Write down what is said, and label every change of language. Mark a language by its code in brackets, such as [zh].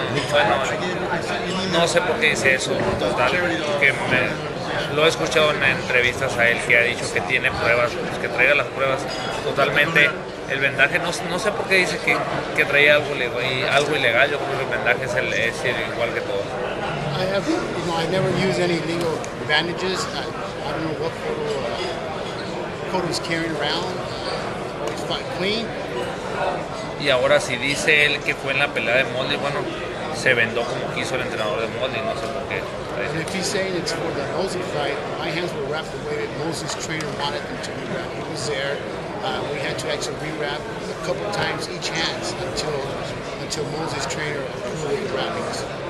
[es] Bueno, no sé por qué dice eso, total, que lo he escuchado en entrevistas a él que ha dicho que tiene pruebas, pues que traiga las pruebas totalmente. El vendaje, no sé por qué dice que traía algo ilegal. Yo creo que el vendaje es igual que todo. [en] I never used any legal bandages. I don't know what Cotto's carrying around. He's fought clean. [es] Y ahora si dice él que fue en la pelea de Mosley, bueno, se vendó como quiso el entrenador de Mosley, no sé por qué. [en] And if he's saying it's for the Mosley fight, my hands were wrapped the way that Mosley's trainer wanted them to be wrapped. He was there. We had to actually rewrap a couple times each hands until Mosley's trainer approved the wrappings.